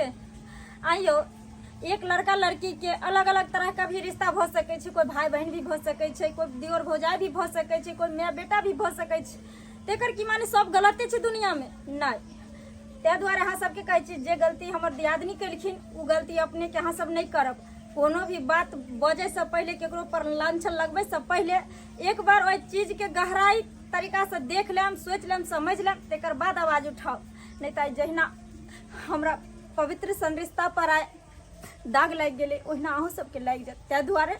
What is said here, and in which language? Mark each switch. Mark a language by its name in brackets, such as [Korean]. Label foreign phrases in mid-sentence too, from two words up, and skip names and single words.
[Maithili] आइयो एक लड़का लड़की के अलग अलग तरह का भी रिश्ता भ सकै छै, कोई भाई बहन भी भ सकै छै, कोई दियोर भौजाई भी भ सकै छै, कोई माय बेटा भी भ सकै छै। तेकर की माने सब गलते छै दुनिया में? नहीं। ते दुआरे अहाँ सबके कहै छी जे गलती हमर दियादनी केलखिन उ गलती अपने के अहाँ सब नहीं करब। कोनो भी बात बजे से पहले केकरो पर लांछन लगबे से पहले एक बार ओइ चीज के गहराई तरीका से देख लेम, सोच लेम, समझ लेम, तेकर बाद आवाज उठाओ। नहीं तो जहिना हमरा पवित्र संरिश्ता पर आए दाग लग गेले ओहिना अहूँ सबके लग जात।